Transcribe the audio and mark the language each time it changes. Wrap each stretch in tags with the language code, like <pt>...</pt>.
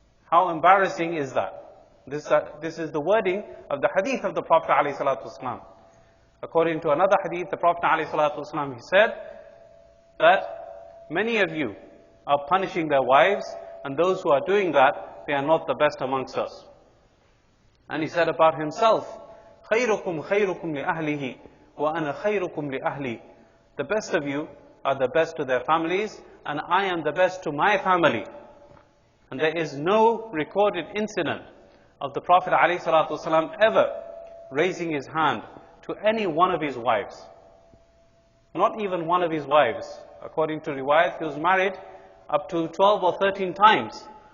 <en>How embarrassing is that? This is the wording of the hadith of the Prophet ﷺ. According to another hadith, the Prophet ﷺ, he said that many of you are punishing their wives, and those who are doing that, they are not the best amongst us. And he said about himself,</en> <ar>خَيْرُكُمْ خَيْرُكُمْ لِأَهْلِهِ وَأَنَا خَيْرُكُمْ لِأَهْلِي.</ar> <en>The best of you are the best to their families, and I am the best to my family. And there is no recorded incident of the Prophet ﷺ ever raising his hand to any one of his wives. Not even one of his wives. According to riwayat, he was married up to 12 or 13 times.</en>